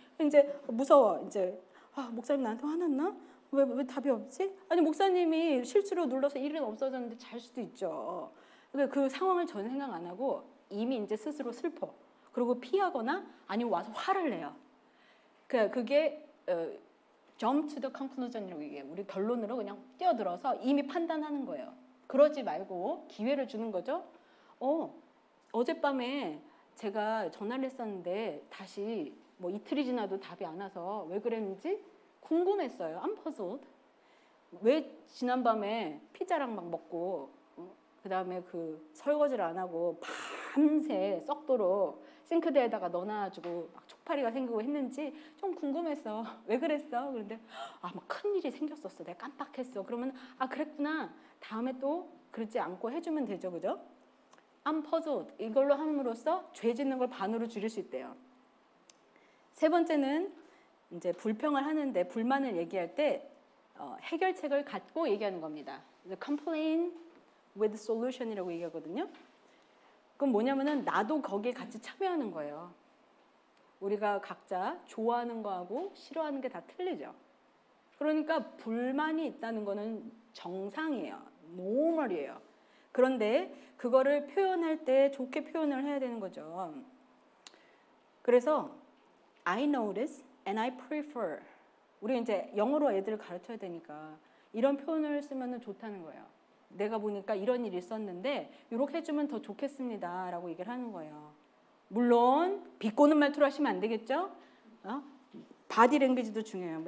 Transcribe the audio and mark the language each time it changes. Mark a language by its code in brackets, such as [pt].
[ko] 이제 무서워. 이제 목사님 나한테 화났나? 왜 답이 없지? 아니 목사님이 실수로 눌러서 일은 없어졌는데 잘 수도 있죠. 그러니까 그 상황을 전혀 생각 안 하고 이미 이제 스스로 슬퍼. 그리고 피하거나 아니면 와서 화를 내요. 그게 [en] jump to the conclusion [ko] 이라고 얘기해요. 우리 결론으로 그냥 뛰어들어서 이미 판단하는 거예요. 그러지 말고 기회를 주는 거죠. 어젯밤에 제가 전화를 했었는데 다시 이틀이 지나도 답이 안 와서 왜 그랬는지 궁금했어요. [en] I'm puzzled. [ko] 왜 지난밤에 피자랑 막 먹고 그다음에 설거지를 안 하고 밤새 썩도록 싱크대에다가 넣어놔가지고 막 쪽파리가 생기고 했는지 좀 궁금했어. 왜 그랬어? 그런데 막 큰일이 생겼었어. 내가 깜빡했어. 그러면 그랬구나. 다음에 또 그러지 않고 해주면 되죠. 그죠? [en] I'm puzzled. [ko] 이걸로 함으로써 죄 짓는 걸 반으로 줄일 수 있대요. 세 번째는 이제 불평을 하는데 불만을 얘기할 때 해결책을 갖고 얘기하는 겁니다. [en] Complain with solution [ko] 이라고 얘기하거든요. 그건 뭐냐면은 나도 거기에 같이 참여하는 거예요. 우리가 각자 좋아하는 거하고 싫어하는 게 다 틀리죠. 그러니까 불만이 있다는 거는 정상이에요. 노멀이에요. 그런데 그거를 표현할 때 좋게 표현을 해야 되는 거죠. 그래서 [en] I notice and I prefer [ko] 우리 이제 영어로 애들을 가르쳐야 되니까 이런 표현을 쓰면 좋다는 거예요. 내가 보니까 이런 일이 있었는데 이렇게 해주면 더 좋겠습니다 라고 얘기를 하는 거예요. 물론 비꼬는 말투로 하시면 안 되겠죠? 바디 랭귀지도 중요해요.